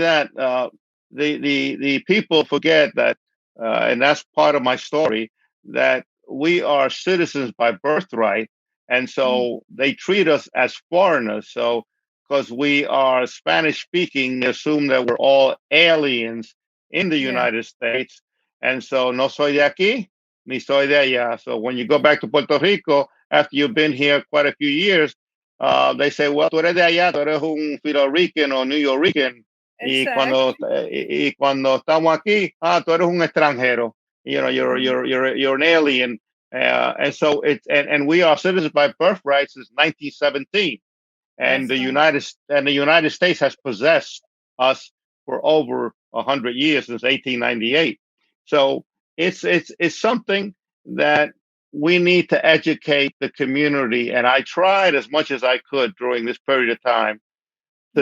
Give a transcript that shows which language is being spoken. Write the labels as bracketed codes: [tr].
[en] that, the people forget that, and that's part of my story, that we are citizens by birthright, and Mm, so they treat us as foreigners. So because we are Spanish speaking, they assume that we're all aliens in the yeah, United States, and so [es] no soy de aquí, ni soy de allá. [en] So when you go back to Puerto Rico after you've been here quite a few years, they say, well, [es] tú eres de allá, tú eres un [en] Puerto Rican o New Yorican. exactly. [es] Y cuando estamos aquí, tú eres un extranjero. [en] You know, Mhm. you're an alien. And so and we are citizens by birthright since 1917, and That's right. the United States has possessed us for over 100 years, since 1898. So it's something that we need to educate the community, and I tried as much as I could during this period of time to